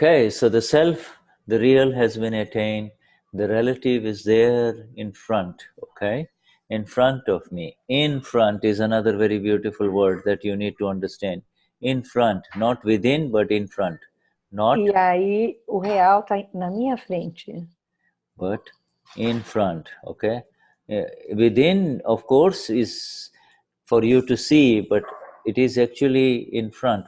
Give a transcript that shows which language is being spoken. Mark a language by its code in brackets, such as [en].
[en] So the self, the real has been attained. The relative is there in front, okay? In front of me. In front is another very beautiful word that you need to understand. In front, not within, but in front. [pt] E aí o real está na minha frente. [en] But in front, okay? Within, of course, is for you to see, but it is actually in front.